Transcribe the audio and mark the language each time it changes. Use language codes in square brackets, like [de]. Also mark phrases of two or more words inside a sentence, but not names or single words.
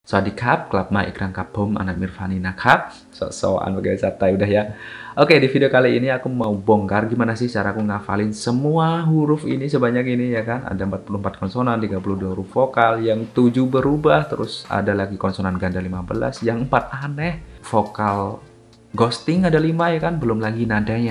[th] สวัสดีครับกลับมาอีกครั้งกับผมAnand Mirvaniนะครับ [id] sok-sokan pakai santai udah ya. Oke, di video kali ini aku mau bongkar gimana sih cara aku ngafalin semua huruf ini sebanyak ini ya kan. Ada 44 konsonan, 32 huruf vokal, yang 7 berubah, terus ada lagi konsonan ganda 15, yang 4 aneh, vokal ghosting ada 5 ya kan, belum lagi nadanya.